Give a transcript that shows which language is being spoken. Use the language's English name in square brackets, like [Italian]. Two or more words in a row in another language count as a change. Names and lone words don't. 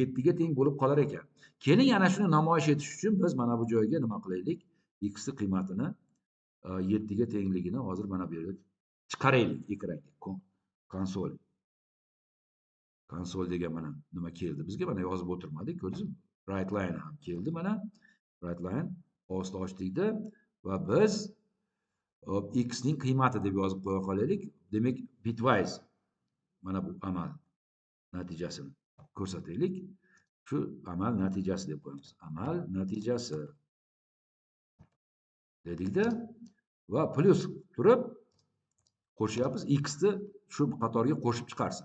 [Uzbek] 7 ga teng bo'lib qolar ekan. Keling, ana shuni namoyish etish uchun biz mana bu joyga nima qilaylik? X ning qiymatini 7 ga tengligini hozir mana bu yerga chiqaraylik ekranga. Konsol degan mana nima keldi bizga? Mana yozib o'tirmadik, ko'rdingizmi? [English] Write line [Uzbek] ham keldi mana. [English] Write line [Uzbek] ost ochdikda va biz x ning qiymati deb yozib qo'ya qolaylik. Demak, bitwise mana bu amal natijasini ko'rsataylik. Shu amal natijasi deb qo'yamiz. Amal natijasi dedikda va plus turib qo'shyapmiz, x ni shu qatorga qo'shib chiqarsin.